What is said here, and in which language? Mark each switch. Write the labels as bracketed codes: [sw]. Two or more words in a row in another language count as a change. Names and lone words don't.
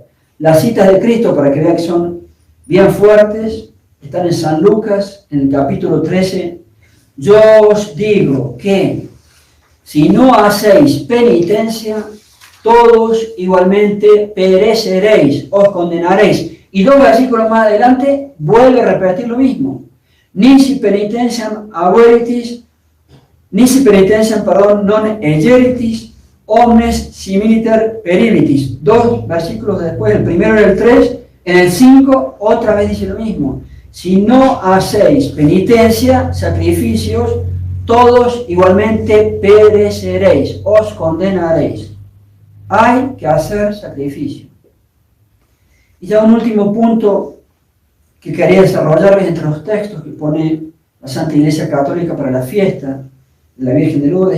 [es] Las citas de Cristo, para que vean que son bien fuertes, están en San Lucas, en el capítulo 13. Yo os digo que si no hacéis penitencia, todos igualmente pereceréis, os condenaréis. Y 2 versículos más adelante vuelve a repetir lo mismo. [la] Nisi penitentiam abueritis, non egeritis, omnes similiter peribitis. [es] 2 versículos después, el primero era el 3, en el 5 otra vez dice lo mismo. Si no hacéis penitencia, sacrificios, todos igualmente pereceréis, os condenaréis. Hay que hacer sacrificio. Y ya un último punto que quería desarrollarles entre los textos que pone la Santa Iglesia Católica para la fiesta de la Virgen de Lourdes.